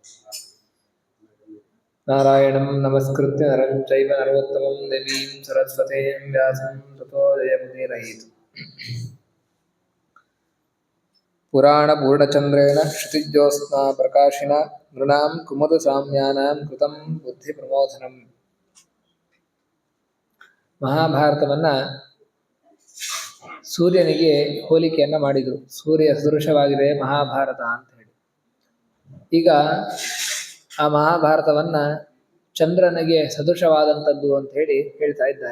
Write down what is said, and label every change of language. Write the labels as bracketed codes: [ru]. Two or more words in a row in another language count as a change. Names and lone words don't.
[sa] नारायणं नमस्कृत्य नरं चैव नरोत्तमं देवीं सरस्वतीं व्यासं ततो जयमुदीरयेत्। पुराणपूर्णचन्द्रेण क्षितिज्योत्स्ना प्रकाशिना नृणां कुमुदसाम्यानां कृतं बुद्धिप्रमोदनम्। [kn] ಮಹಾಭಾರತವನ್ನ ಸೂರ್ಯನಿಗೆ ಹೋಲಿಕೆಯನ್ನ ಮಾಡಿದರು. ಸೂರ್ಯ ಸದೃಶವಾಗಿದೆ ಮಹಾಭಾರತ ಅಂತ ಹೇಳಿ. ಈಗ ಆ ಮಹಾಭಾರತವನ್ನ ಚಂದ್ರನಿಗೆ ಸದೃಶವಾದಂಥದ್ದು ಅಂತ ಹೇಳಿ ಹೇಳ್ತಾ ಇದ್ದಾರೆ.